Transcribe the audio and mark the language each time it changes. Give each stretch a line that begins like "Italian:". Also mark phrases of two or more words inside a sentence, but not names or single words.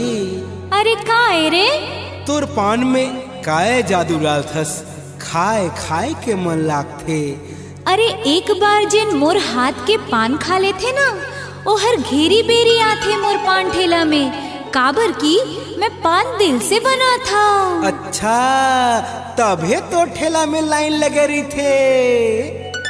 Chhattisgarhi: अरे काय रे तोर पान में काय जादू डालथस खाए खाए के मन लागथे। अरे एक बार जिन मोर हाथ के पान खा लेथे ना ओ हर घेरी बेरी आथे मोर पान ठेला में काबर की मैं पान दिल से बना था। अच्छा तभे तो ठेला में लाइन लगे रही थे।